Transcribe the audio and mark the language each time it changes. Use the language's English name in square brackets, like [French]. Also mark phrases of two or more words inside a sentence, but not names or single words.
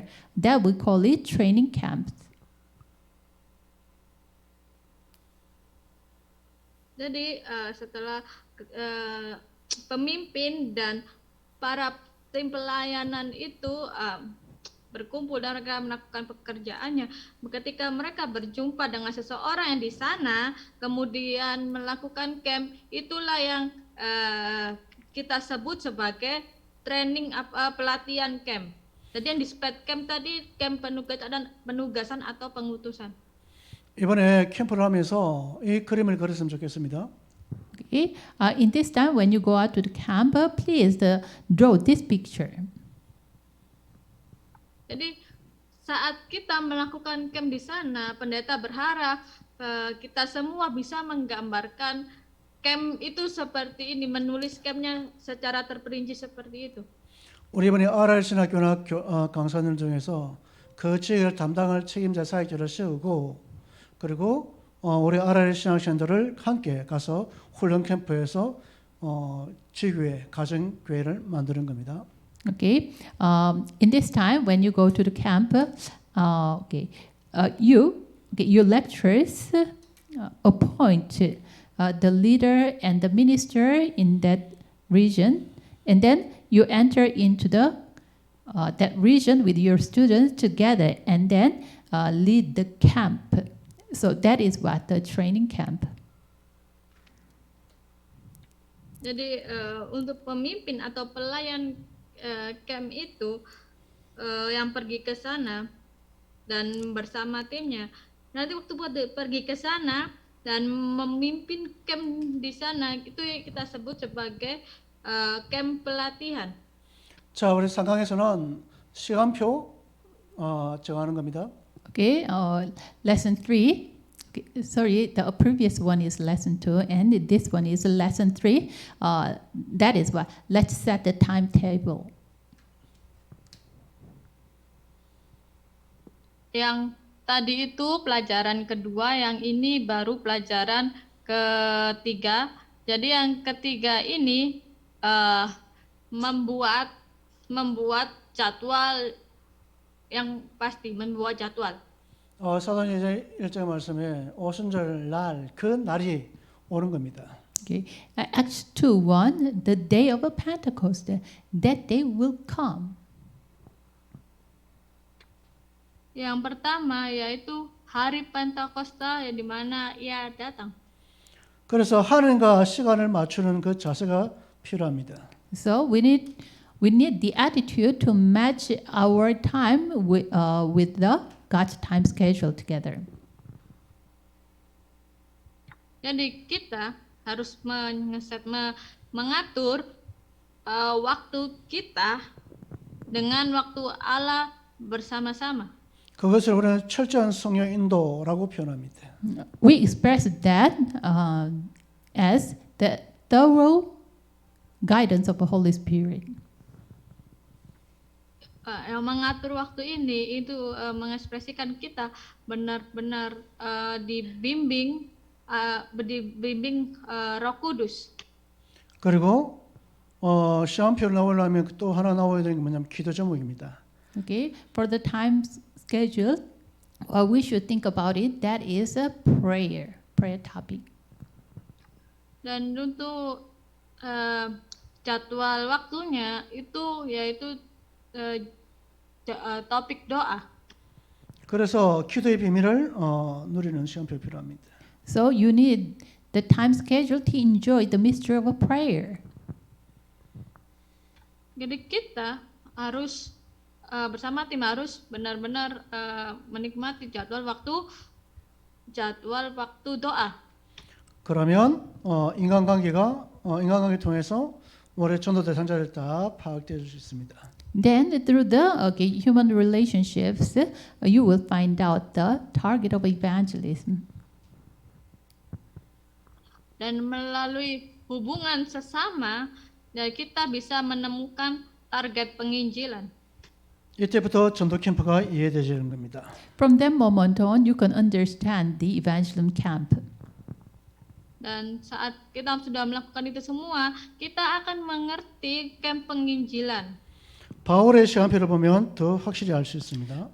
[English] That we call it training camps. [Indonesian] Jadi setelah pemimpin dan para tim pelayanan itu berkumpul dan mereka melakukan pekerjaannya. Ketika mereka berjumpa dengan seseorang yang di sana, kemudian melakukan camp, itulah yang kita sebut sebagai training pelatihan camp. Jadi yang di SPED camp tadi camp penugasan atau pengutusan. [Korean] 이번에 캠프를 하면서 이 그림을 그렸으면 좋겠습니다. [English] Okay. In this time, when you go out to the camp, please draw this picture. [Indonesian] Jadi saat kita melakukan camp di sana, pendeta berharap kita semua bisa menggambarkan camp itu seperti ini, menulis campnya secara terperinci seperti itu. [Korean] 우리 이번에 RR신학교나 강사들 중에서 그 지역을 담당할 책임자 사역자를 세우고 그리고 우리 RR신학생들을 함께 가서 훈련 캠프에서 지교회, 가정교회를 만드는 겁니다. [English] Okay. In this time, when you go to the camp, your lecturers appoint the leader and the minister in that region, and then you enter into the that region with your students together, and then lead the camp. So that is what the training camp. [Indonesian] Jadi untuk pemimpin atau pelayan camp itu yang pergi ke sana dan bersama timnya. Nanti waktu pergi ke sana dan memimpin camp di sana, itu yang kita sebut sebagai camp pelatihan. [Korean] 자, 우리 상강에서는 시간표 정하는 겁니다. [English] Okay, lesson 3. Okay, sorry, the previous one is lesson 2, and this one is lesson 3. That is what. Let's set the timetable. [Indonesian] Yang tadi itu pelajaran kedua, yang ini baru pelajaran ketiga. Jadi yang ketiga ini membuat jadwal yang pasti, membuat jadwal. [Korean] 사도행 이제 1장 말씀에 오순절 날, 그 날이 오는 겁니다. [English] Okay, Acts 2:1, the day of Pentecost, that day will come. [Indonesian] Yang pertama yaitu hari Pentakosta, di mana ia datang. [Korean] 그래서 하늘과 시간을 맞추는 그 자세가 필요합니다. [English] So we need the attitude to match our time with the God's time schedule together. [Indonesian] Jadi kita harus mengatur waktu kita dengan waktu Allah bersama-sama. [Korean] 그것을 우리는 철저한 성령 인도라고 표현합니다. [English] We express that as the thorough guidance of the Holy Spirit. [Indonesian] Yang mengatur waktu ini itu mengekspresikan kita benar-benar dibimbing Roh Kudus. [Korean] 그리고 시간표를 나오려면 또 하나 나와야 되는 게 뭐냐면 기도 제목입니다. [English] Okay, for the time schedule, we should think about it. That is a prayer topic. [Indonesian] Dan untuk jadwal waktunya itu yaitu topik doa. [Korean] 그래서 기도의 비밀을 누리는 시간표 필요합니다. [English] So you need the time schedule to enjoy the mystery of a prayer. [Indonesian] Jadi kita harus bersama tim harus benar-benar menikmati jadwal waktu doa. [Korean] 그러면 인간관계 통해서 우리의 전도 대상자를 다 파악되어 줄 수 있습니다. [English] Then through the human relationships, you will find out the target of evangelism. [Indonesian] Dan melalui hubungan sesama, kita bisa menemukan target penginjilan. [Korean] 이때부터 전도 캠프가 이해되는 겁니다. [English] From that moment on, you can understand the evangelism camp. [Indonesian] Dan saat kita sudah melakukan itu semua, kita akan mengerti camp penginjilan. [Korean] 바울의 시간표를 보면 더 확실히 알 수 있습니다.